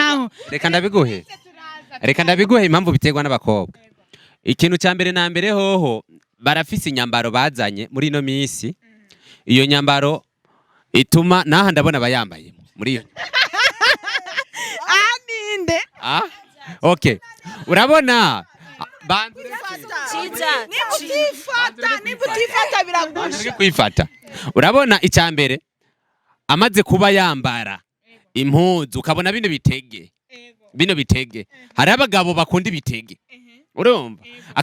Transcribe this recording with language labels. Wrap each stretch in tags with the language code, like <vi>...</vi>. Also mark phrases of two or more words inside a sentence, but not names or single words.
<rn>reka ndabiguhe impamvu bitegwa n'abakobwa ikintu cya mbere na mbere hoho barafise inyambaro bazanye muri ino minsi iyo nyambaro ituma naha ndabona abayambaye muri iyo okay urabona nibutifata biragusha kwifata urabona icyambere amaze kuba yambara impuzu ukabona bino bitege hari abagabo bakunda ibitege urumva</rn>